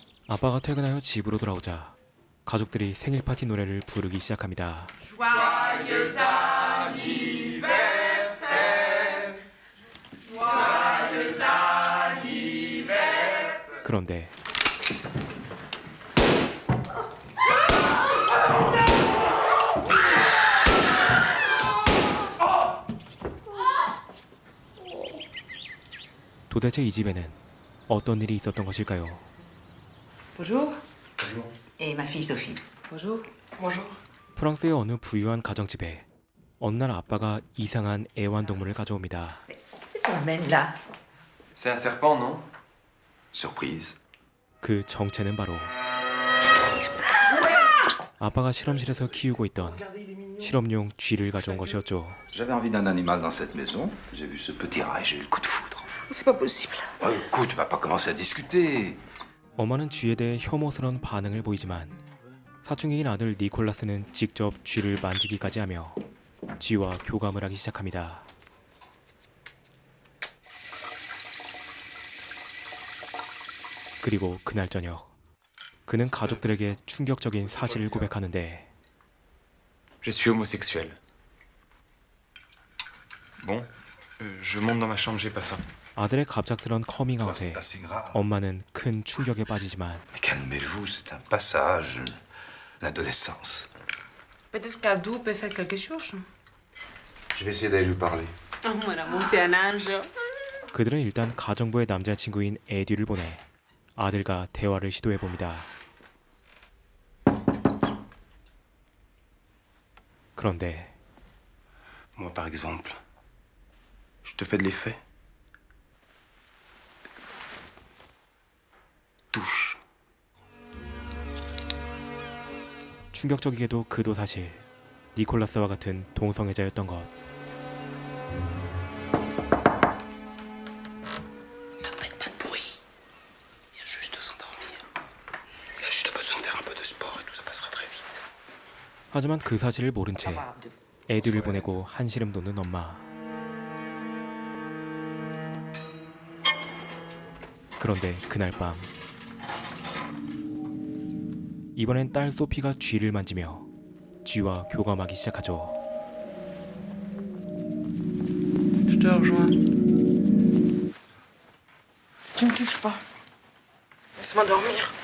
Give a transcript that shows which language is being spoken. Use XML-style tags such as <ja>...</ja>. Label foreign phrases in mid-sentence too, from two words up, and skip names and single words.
<ko>아빠가 퇴근하여 집으로 돌아오자 가족들이 생일 파티 노래를 부르기 시작합니다.</ko> <fr>Joyeux anniversaire. Joyeux anniversaire.</fr> <ko>그런데 도대체 이 집에는 어떤 일이 있었던 것일까요?</ko> <fr>Bonjour. Et ma fille Sophie. Bonjour. Bonjour.</fr> <ko>프랑스의 어느 부유한 가정집에 어느 날 아빠가 이상한 애완동물을 가져옵니다.</ko> <fr>C'est qu'on mène là. C'est un serpent, non? Surprise.</fr> <ko>그 정체는 바로 아빠가 실험실에서 키우고 있던 실험용 쥐를 가져온 것이었죠.</ko> <fr>J'avais envie d'un animal dans cette maison. J'ai vu ce petit rat et j'ai eu le coup de foudre. C'est pas possible. Oh, écoute, tu vas pas commencer à discuter.</fr> <ko>엄마는 쥐에 대해 혐오스러운 반응을 보이지만 사춘기인 아들 니콜라스는 직접 쥐를 만지기까지 하며 쥐와 교감을 하기 시작합니다. 그리고 그날 저녁 그는 가족들에게 충격적인 사실을 고백하는데</ko> <fr>Je suis homosexuel. Bon, je monte dans ma chambre, j'ai pas faim.</fr> <ko>아들의 갑작스런 커밍아웃에</ko> <fr>Pas si grave.</fr> <ko>엄마는 큰 충격에 빠지지만</ko> <fr>Mais calmez-vous, c'est un passage. L'adolescence. Peut-être qu'Abdou peut faire quelque chose. Je vais essayer d'aller lui parler. Oh, mon amour, t'es un ange.</fr> <ko>그들은 일단 가정부의 남자친구인 에듀를 보내 아들과 대화를 시도해봅니다. 그런데</ko> <fr>Moi, par exemple, je te fais de l'effet. Touche.</fr> <ko>충격적이게도 그도 사실 니콜라스와 같은 동성애자였던 것.</ko> <fr>Ne faites pas de bruit. Il vient juste de s'endormir. Il a juste besoin de faire un peu de sport et tout ça passera très vite.</fr> <ko>하지만 그 사실을 모른 채</ko> <fr>Au revoir, Abdou.</fr> <ko>에듀를 보내고 한시름 돋는 엄마. 그런데 그날 밤 이번엔 딸 소피가 쥐를 만지며 쥐와 교감하기 시작하죠.</ko> <fr>Je te rejoins. Tu me touches pas. Laisse-moi dormir.</fr>